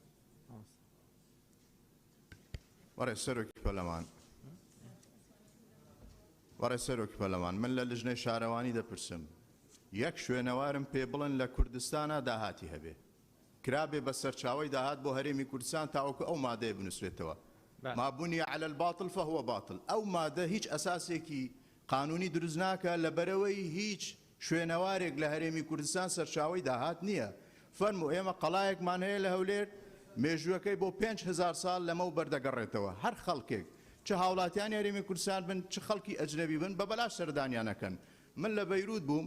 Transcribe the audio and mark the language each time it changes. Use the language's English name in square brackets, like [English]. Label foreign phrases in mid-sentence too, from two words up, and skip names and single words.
[Central Kurdish] بەڕێز سەرۆکی پەرلەمان بەڕێز سەرۆکی پەرلەمان من لە لژنەی شارەوانی دەپرسم یەک شوێنەوارم پێ بڵن لە کوردستانە داهاتی هەبێ کرابێ بە سەرچاوی داهات بۆ هەرێمی کوردستان تاوەکو ئەو مادەیە بنووسێتەوە [Arabic] ما بني على الباطل فهو باطل [Central Kurdish] ئەو مادە هیچ ئەساسێکی قانونی دروست ناکە لەبەرەوەی هیچ شوێنەوارێک لە هەرێمی کوردستان سەرچاوی داهات نییە فەرموو ئێمە قەڵایەکمان هەیە لە هەولێر مێژوەکەی بۆ 5000 ساڵ لەمە و بەردەگەڕێتەوە هەر خەڵکێک چه هاوڵاتیانی هەرێمی کوردستان بن چه خەڵکی ئەجنەبی بن بە بەلاش سەردانیانەکەن من لە بەیروت بووم